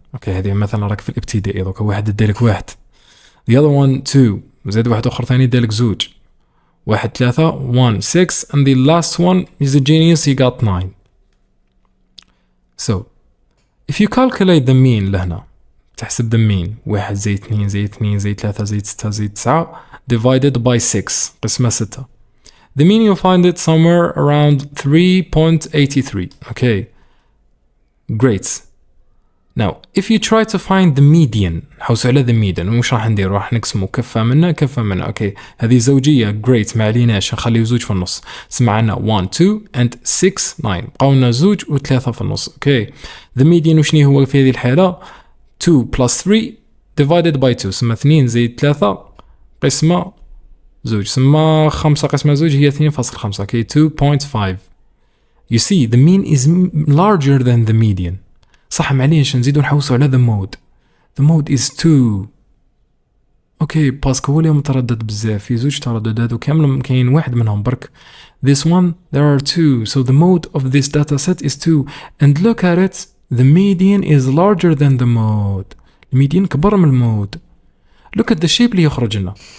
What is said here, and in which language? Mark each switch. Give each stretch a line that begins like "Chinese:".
Arabic: Okay, هذه مثلا راك في الابتدائي دوكا واحد ادالك 1.
English: The other one 2.
Arabic: زاد واحد اخر ثاني ادالك 2. واحد
English: 3 1 6 and the last one is a genius, he got 9. So if you calculate the mean
Arabic: لهنا تحسب
English: the mean 1 زائد 2 زائد 2 زائد 3 زائد 6 زائد 9 divided by 6
Arabic: قسمة 6.
English: The mean you'll find it somewhere around 3.83. Okay, great. Now, if you try to find the median,
Arabic: حوس على the median ومش راح ندير راح نقسمه كفة منا كفة منا. Okay, هذه زوجية great ما عليناش نخليه زوج في النص. سمعنا 1 2 and 6 9 بقاولنا زوج و3 في النص. Okay, the median وشني هو في هذه الحالة 2 plus 3
English: divided by 2
Arabic: سما 2 زائد 3 قسمة زوج سما 5 قسمة زوج هي 2.5.
English: Okay, 2.5. You see the mean is larger than the median.
Arabic: صح معليش نزيدو نحوسو على the mode.
English: The mode is 2.
Arabic: اوكي باسكو هو اللي متردد بزاف في زوج ترددات وكامل كاين واحد منهم برك.
English: This one there are 2, so the mode of this data set is 2. And look at it, the median is larger than the mode.
Arabic: الميديان كبر من المود.
English: Look at the shape
Arabic: اللي يخرج لنا.